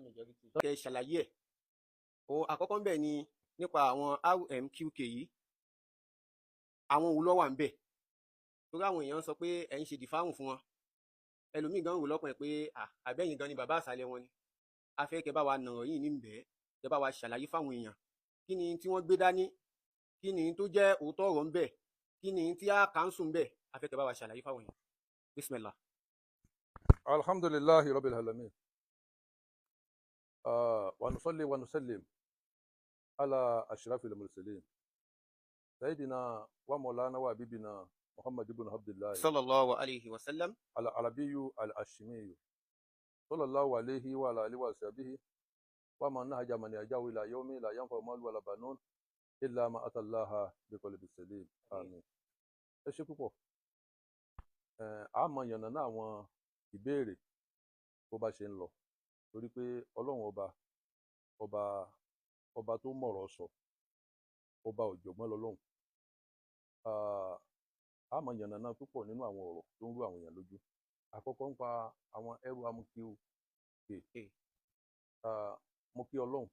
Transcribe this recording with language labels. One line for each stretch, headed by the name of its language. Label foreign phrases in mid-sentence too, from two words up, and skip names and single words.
Yoruba: kẹ ṣàlàyé ẹ̀ ohun àkọ́kọ́ ń bẹ̀ ni nípa àwọn RMQK yìí àwọn wo ló wà ń bẹ̀ torí àwọn èèyàn sọ pé ẹ̀ ń ṣe dìfáhùn fún wọn ẹlòmíì gan rò lọ́kàn ẹ̀ pé àbẹ́yìn gan ni bàbá àṣàlẹ̀ wọn ni a fẹ́ kẹ́ bá wa nàrọ̀ yìí ní bẹ́ẹ̀ kẹ́ bá wa ṣàlàyé fáwọn èèyàn kí ni tí wọ́n gbé dání kí ni tó jẹ́ òótọ́ ọ̀rọ̀ ń bẹ̀ kí ni tí a kàńsù ń bẹ̀ a fẹ́ kẹ́ bá wa ṣàlàyé fáwọn èèyàn bismillah.
Arabic: الحمد لله رب العالمين ونصلي ونسلم على أشرف المرسلين سيدنا ومولانا وحبيبنا محمد بن عبد الله صلى الله عليه وسلم العربي الهاشمي صلى الله عليه وعلى آله وصحبه ومن نهج من يجاو إلى يوم لا ينفع مال ولا بنون إلا ما أتى الله بقلب سليم àmín.
Yoruba: Ẹ ṣé púpọ̀ a mọ yànnà náà àwọn ìbéèrè bó bá ṣe ń lọ torí pé ọlọ́run ọba tó mọ̀rọ̀ sọ ọba ọ̀jọ̀gbọ́n lọ́lọ́run a mọ yànnà náà púpọ̀ nínú àwọn ọ̀rọ̀ tó ń rú àwọn èèyàn lójú àkọ́kọ́ ń pa àwọn ẹrù RMQK mo kí ọlọ́run